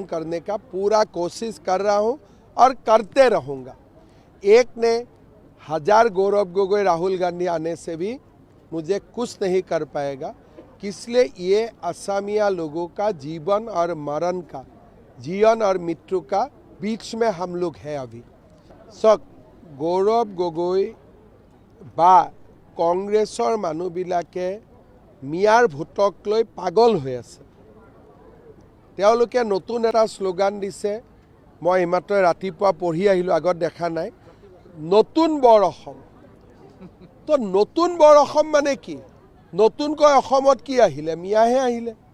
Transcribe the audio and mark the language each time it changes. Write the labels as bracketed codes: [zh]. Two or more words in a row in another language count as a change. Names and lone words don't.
[hi] करने का पूरा कोशिश कर रहा हूँ और करते रहूँगा एक ने 1000 गौरव गोगोई राहुल गांधी आने से भी मुझे कुछ नहीं कर पाएगा इसलिए ये असमिया लोगों का जीवन और मरण का जीवन और मृत्यु का बीच में हम लोग हैं अभी सक [as] गौरव गगৈ বা কংগ্ৰেছৰ মানুহবিলাকে মিয়াৰ ভোটক লৈ পাগল হৈ আছে তেওঁলোকে নতুন এটা শ্লোগান দিছে মই এইমাত্ৰ ৰাতিপুৱা পঢ়ি আহিলোঁ আগত দেখা নাই নতুন বৰ অসম তো নতুন বৰ অসম মানে কি নতুনকৈ অসমত কি আহিলে মিয়াহে আহিলে